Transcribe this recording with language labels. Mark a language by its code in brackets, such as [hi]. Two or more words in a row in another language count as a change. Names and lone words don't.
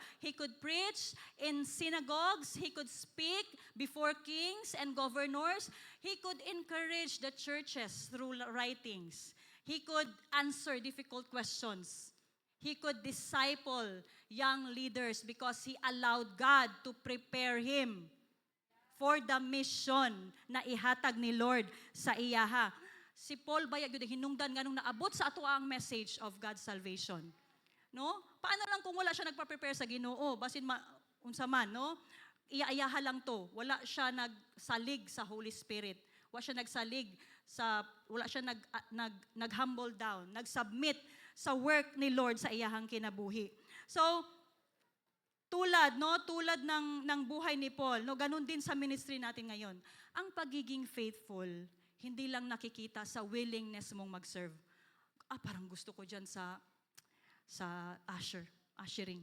[en] He could preach in synagogues. He could speak before kings and governors. He could encourage the churches through writings. He could answer difficult questions. He could disciple young leaders because he allowed God to prepare him for the mission [ceb] na ihatag ni Lord sa iyaha. Si Paul bayag yun, hinungdan nga nung naabot sa ato ang [en] message of God's salvation. [ceb] No? Paano lang kung wala siya nagpa-prepare sa Ginoo, basin unsa man, no? Iya-iyaha lang to. Wala siya nagsalig sa [en] Holy Spirit. [ceb] Wala siya nagsalig wala siya nag- [en] humble down, [ceb] nag-submit sa work ni Lord sa iyahang kinabuhi. So, [tl] tulad ng buhay ni Paul, no, ganun din sa ministry natin ngayon. Ang pagiging faithful, hindi lang nakikita sa willingness mong mag-serve. Parang gusto ko dyan sa ushering.